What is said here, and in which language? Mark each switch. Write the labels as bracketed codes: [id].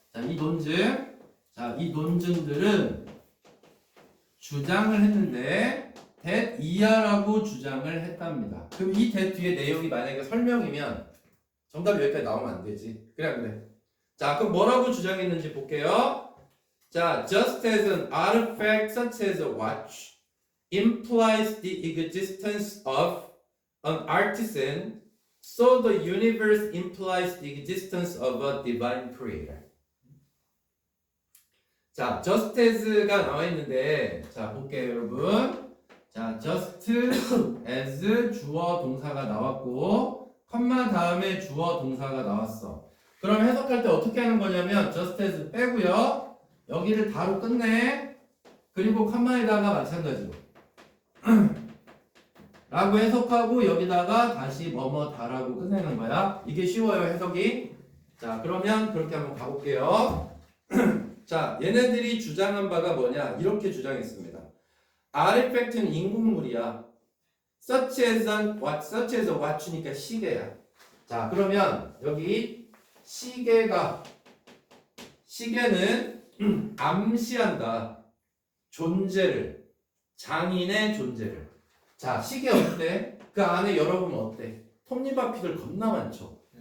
[ko] 자, 이 논증들은 주장을 했는데 that 이하라고 주장을 했답니다. 그럼 이 that 뒤에 내용이 만약에 설명이면 정답이 여기까지 나오면 안 되지. 그래. 자, 그럼 뭐라고 주장했는지 볼게요. 자, [en] just as an artifact such as a watch implies the existence of an artisan, so the universe implies the existence of a divine creator. [ko] 자, [en] just as [ko] 가 나와 있는데, 자, 볼게요, 여러분. 자, [en] just as [ko] 주어 동사가 나왔고, 컴마 다음에 주어 동사가 나왔어. 그럼 해석할 때 어떻게 하는 거냐면, [en] just as [ko] 빼고요. 여기를 다로 끝내. 그리고 컴마에다가 마찬가지로. 라고 해석하고 여기다가 다시 뭐뭐다라고 끝내는 거야. 이게 쉬워요, 해석이. 자, 그러면 그렇게 한번 가볼게요. 자, 얘네들이 주장한 바가 뭐냐? 이렇게 주장했습니다. 아르팩트는 인국물이야. [en] such as a watch니까 [ko] 시계야. 자, 그러면 여기 시계는 암시한다. 존재를, 장인의 존재를. 자, 시계 어때? 그 안에 열어보면 어때? 톱니바퀴들 겁나 많죠?